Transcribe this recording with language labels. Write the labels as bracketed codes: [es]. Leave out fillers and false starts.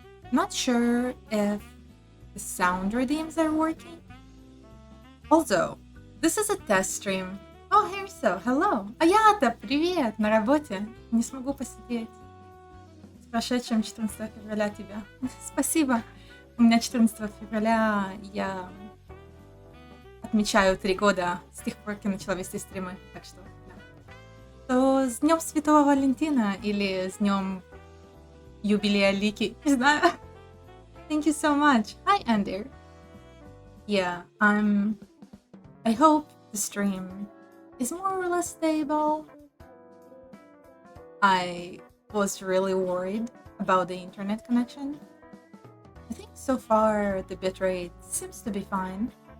[en] Not sure if the sound redeems are working. Also, this is a test stream. Oh, Хэрсо, hello. [ru] Аята, привет, на работе. Не смогу посидеть. С прошедшим 14 февраля тебя. Спасибо. У меня 14 февраля я отмечаю 3 года с тех пор, как я начала вести стримы. Так что, да. То с Днем Святого Валентина или с Днем Юбилея Лики. Не знаю. [en] Thank you so much. Hi, Ender. Yeah, I hope the stream is more or less stable. I was really worried about the internet connection. I think so far the bitrate seems to be fine.